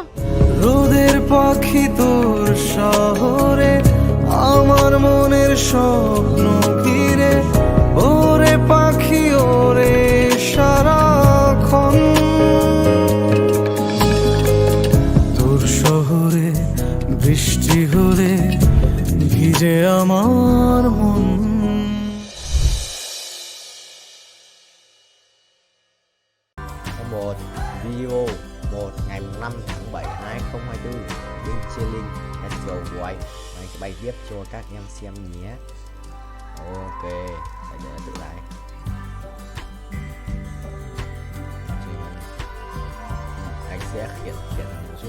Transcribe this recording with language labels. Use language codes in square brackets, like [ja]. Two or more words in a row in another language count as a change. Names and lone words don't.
[bn] রোদের পাখি তোর শহরে, আমার মনের স্বপ্ন ঘিরে। ওরে পাখি ওরে সারাক্ষণ, তোর শহরে বৃষ্টি হলে ভিজে আমার মন। [vi] Một video 1 ngày 5 tháng 7 2024 bên Chilling Metro White. Mình sẽ bay tiếp cho các em xem nhé. Ok, để tự lại. Anh sẽ khiển một chút.